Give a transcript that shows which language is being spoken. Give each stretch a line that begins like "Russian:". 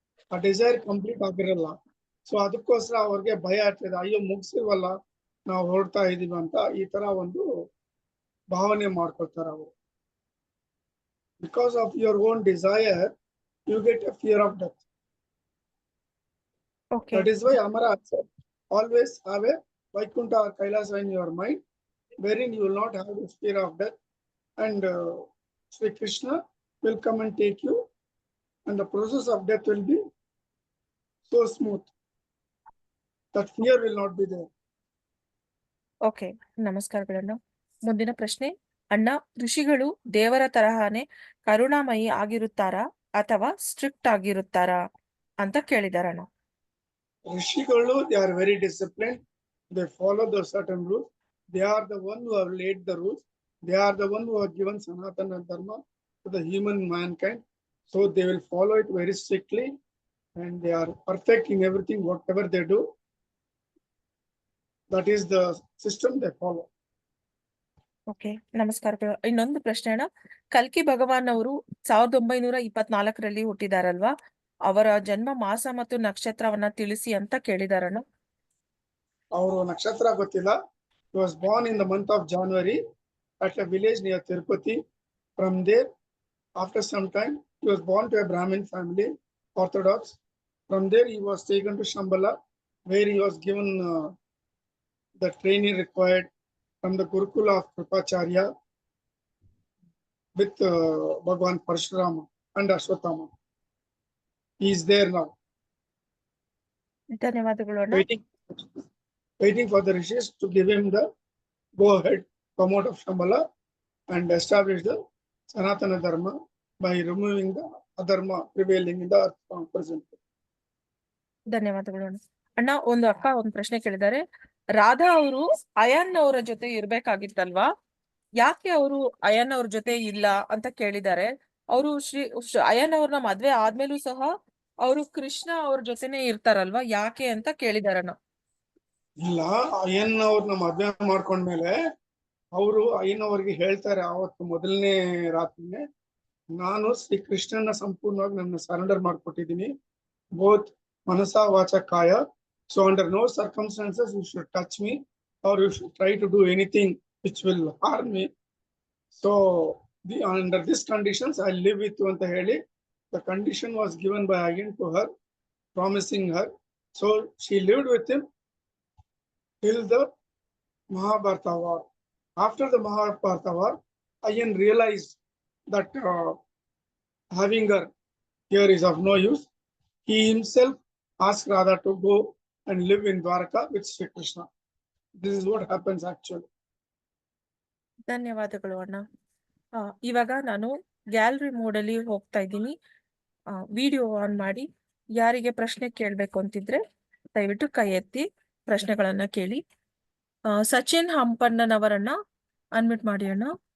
Kannada: ಆ desire complete ಆಗಿರಲ್ಲ. So ಅದಕ್ಕೋಸ್ಕರ ಅವ್ರಿಗೆ ಭಯ ಇರ್ತದೆ, ಅಯ್ಯೋ ಮುಗಿಸಿಲ್ವಲ್ಲ, ನಾವು ಹೊರಡ್ತಾ ಇದೀವಿ ಅಂತ ಈ ತರ ಒಂದು ಭಾವನೆ ಮಾಡ್ಕೊಳ್ತಾರೆ ಅವರು.
English: Because of your own desire you get a fear of death. Okay. That is why Amara said, always have a Vaikuntha or Kailasa in your mind, wherein you will not have the fear of death, and Sri Krishna will come and take you, and the process of death will be so smooth that fear will not be there.
Kannada: Okay, ನಮಸ್ಕಾರಗಳಣ್ಣ. ಮುಂದಿನ ಪ್ರಶ್ನೆ, ಅಣ್ಣ, ಋಷಿಗಳು ದೇವರ ತರಹನೇ ಕರುಣಾಮಯಿ ಆಗಿರುತ್ತಾರಾ ಅಥವಾ strict ಆಗಿರುತ್ತಾರಾ ಅಂತ ಕೇಳಿದಾರಣ್ಣ.
English: Rishigalu, they are very disciplined. They follow the certain rules. They are the one who have laid the rules. They are the one who have given Sanatana Dharma to the human mankind. So they will follow it very strictly and they are perfect in everything, whatever they do. That is the system they follow.
Kannada: Okay, ನಮಸ್ಕಾರಗಳು. ಇನ್ನೊಂದು ಪ್ರಶ್ನೆ ಅಣ್ಣ, ಕಲ್ಕಿ ಭಗವಾನ್ ಅವರು 1924ರಲ್ಲಿ ಹುಟ್ಟಿದಾರಲ್ವಾ, ಅವರ ಜನ್ಮ ಮಾಸ ಮತ್ತು ನಕ್ಷತ್ರವನ್ನ ತಿಳಿಸಿ ಅಂತ ಕೇಳಿದಾರಣ್ಣ.
English: Our nakshatra
Kannada: ಗೊತ್ತಿಲ್ಲ.
English: He was born in the month of January at a village near Tirupati. From there, after some time, he was born to a Brahmin family, Orthodox. From there, he was taken to Shambhala, where he was given the training required from the Gurukula of Kripacharya with Bhagwan Parshurama and Ashwatthama. He is there now,
Kannada: ಧನ್ಯವಾದಗಳು ಅಣ್ಣ.
English: waiting for the rishis to give him the go ahead, come out of Shambhala and establish the Sanatana Dharma by removing the adharma prevailing in the earth present.
Kannada: ಧನ್ಯವಾದಗಳು ಅಣ್ಣ. ಅಣ್ಣ, ಒಂದು ಅಕ್ಕ ಒಂದು ಪ್ರಶ್ನೆ ಕೇಳಿದ್ದಾರೆ. ರಾಧಾ ಅವರು ಅಯಾನ್ ಅವರ ಜೊತೆ ಇರ್ಬೇಕಾಗಿತ್ತಲ್ವಾ, ಯಾಕೆ ಅವರು ಅಯಾನ್ ಅವ್ರ ಜೊತೆ ಇಲ್ಲ ಅಂತ ಕೇಳಿದ್ದಾರೆ. ಅವರು ಅಯಾನ್ ಅವ್ರನ್ನ ಮದ್ವೆ ಆದ್ಮೇಲೂ ಸಹ ಅವರು ಕೃಷ್ಣ ಅವ್ರ ಜೊತೆನೆ ಇರ್ತಾರಲ್ವಾ, ಯಾಕೆ ಅಂತ ಕೇಳಿದಾರಣ್ಣ. ಇಲ್ಲ, ಅಯ್ಯನ್ ಅವ್ರನ್ನ ಮದ್ವೆ ಮಾಡ್ಕೊಂಡ್ಮೇಲೆ ಅವರು ಅಯ್ಯನ್ ಅವ್ರಿಗೆ ಹೇಳ್ತಾರೆ ಅವತ್ತು ಮೊದಲನೇ ರಾತ್ರಿನೇ, ನಾನು ಶ್ರೀ ಕೃಷ್ಣನ ಸಂಪೂರ್ಣವಾಗಿ ನನ್ನ ಸರೆಂಡರ್ ಮಾಡ್ಕೊಟ್ಟಿದ್ದೀನಿ, ಬೋತ್ ಮನಸ ವಾಚ ಕಾಯ.
English: So under no circumstances you should touch me or you should try to do anything which will harm me. So under these conditions I live with you
Kannada: anta heli.
English: The condition was given by Ayyan to her, promising her. So she lived with him till the Mahabharata war. After the Mahabharata war, Ayyan realized that having her here is of no use. He himself asked Radha to go and live in Dwarka with Sri Krishna. This is what happens actually.
Kannada: ಧನ್ಯವಾದಗಳು ಅಣ್ಣ. ಇವಾಗ ನಾನು gallery mode ಅಲ್ಲಿ ಹೋಗ್ತಾ ಇದ್ದೀನಿ. Video on ಮಾಡಿ ಯಾರಿಗೆ ಪ್ರಶ್ನೆ ಕೇಳ್ಬೇಕು ಅಂತಿದ್ರೆ ದಯವಿಟ್ಟು ಕೈ ಎತ್ತಿ ಪ್ರಶ್ನೆಗಳನ್ನ ಕೇಳಿ. ಸಚಿನ್ ಹಂಪಣ್ಣನವರನ್ನ ಅನ್ಮಿಟ್ ಮಾಡಿ ಅಣ್ಣ.